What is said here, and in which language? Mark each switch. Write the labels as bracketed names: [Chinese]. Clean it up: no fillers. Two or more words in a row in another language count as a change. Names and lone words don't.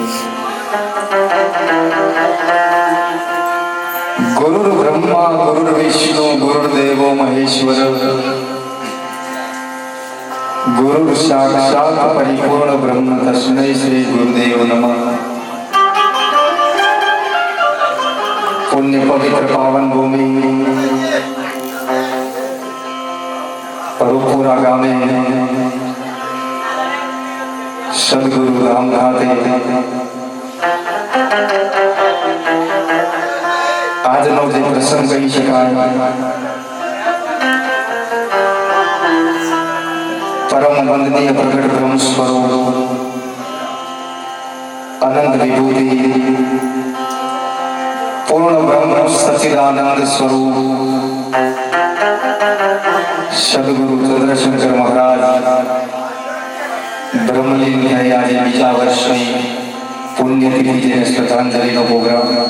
[Sanskrit] गुरुर्ब्रह्मा गुरुर्विष्णु गुरुर्देवो महेश्वर गुरु साक्षात् परिपूर्ण ब्रह्म तस्मै श्री गुरुदेव नमः। [Gujarati] પુણ્ય પવિત્ર પાવન ભૂમિ પરુપુરા ગામે સદગુરુ રામઘાટે આજનો જે પ્રસંગ કહી શકાય પરમ વંદનીય પ્રગટ બ્રહ્મ સ્વરૂપ અનંત વિભૂતિ પૂર્ણ બ્રહ્મ સચ્ચિદાનંદ સ્વરૂપ સદગુરુ ચંદ્રશંકર મહારાજ બ્રહ્મલીનની આજે બીજા વર્ષની પુણ્યતિથિ જેને શ્રદ્ધાંજલિનો પ્રોગ્રામ